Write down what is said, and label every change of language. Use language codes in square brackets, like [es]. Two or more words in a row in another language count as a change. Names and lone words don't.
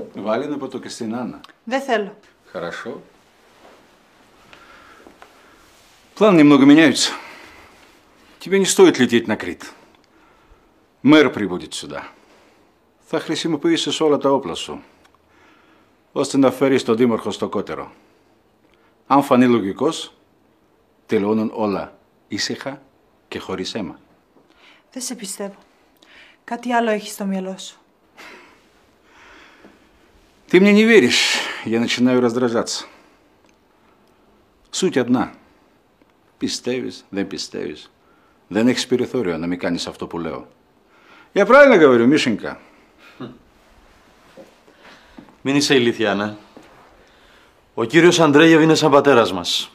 [el] βάλει να πω το και στην Άννα. Δεν θέλω. [ru] Хорошо. Планы немного меняются. Тебе не стоит лететь на Крит. Мэр прибудет сюда. [el] Θα χρησιμοποιήσεις όλα τα όπλα σου, ώστε να φέρεις τον δήμαρχο στο κότερο. Αν φανεί λογικός, τελειώνουν όλα ήσυχα και χωρίς αίμα. Δεν σε πιστεύω. Κάτι άλλο έχεις στο μυαλό σου. [ru] Ты мне не веришь, я начинаю раздражаться. Суть одна. [el] Πιστεύεις, δεν πιστεύεις. Δεν έχεις περιθώριο να μην κάνεις αυτό που λέω. [ru] Я правильно говорю, Мишенька? [el] Μην είσαι ηλίθια, ναι. Ο κύριος Αντρέγεβ είναι σαν πατέρας μας.